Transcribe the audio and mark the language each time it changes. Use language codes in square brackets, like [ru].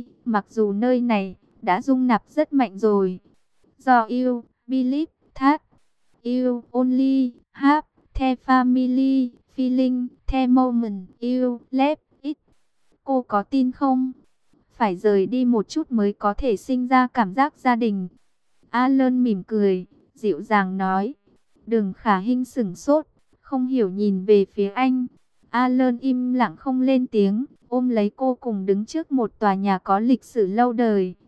[vi] Mặc dù nơi này đã dung nạp rất mạnh rồi. [en] Do you believe that you only have the family feeling the moment you left. [vi] Cô có tin không? Phải rời đi một chút mới có thể sinh ra cảm giác gia đình. Alan mỉm cười, dịu dàng nói. Đường Khả Hinh sửng sốt, không hiểu nhìn về phía anh. Alan im lặng không lên tiếng, ôm lấy cô cùng đứng trước một tòa nhà có lịch sử lâu đời.